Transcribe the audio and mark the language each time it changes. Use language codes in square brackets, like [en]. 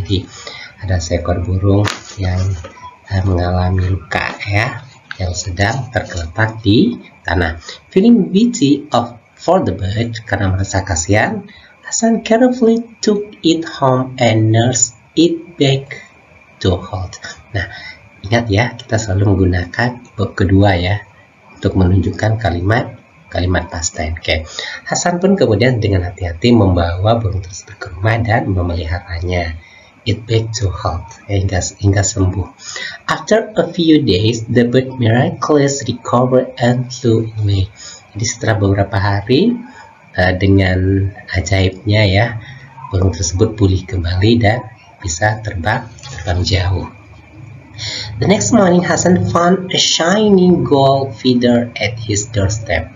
[id] Jadi ada seekor burung yang mengalami luka ya, yang sedang tergeletak di tanah. [en] Feeling pity for the bird, [id] karena merasa kasihan, [en] Hasan carefully took it home and nursed it back to health. [id] Nah, ingat ya, kita selalu menggunakan verb kedua ya untuk menunjukkan kalimat past tense. Oke. Hasan pun kemudian dengan hati-hati membawa burung tersebut ke rumah dan memeliharanya. [en] It back to health, [id] hingga sembuh. [en] After a few days, the bird miraculously recovered and flew away. [id] Jadi setelah beberapa hari, dengan ajaibnya ya, burung tersebut pulih kembali dan bisa terbang jauh. [en] The next morning, Hasan found a shining gold feather at his doorstep.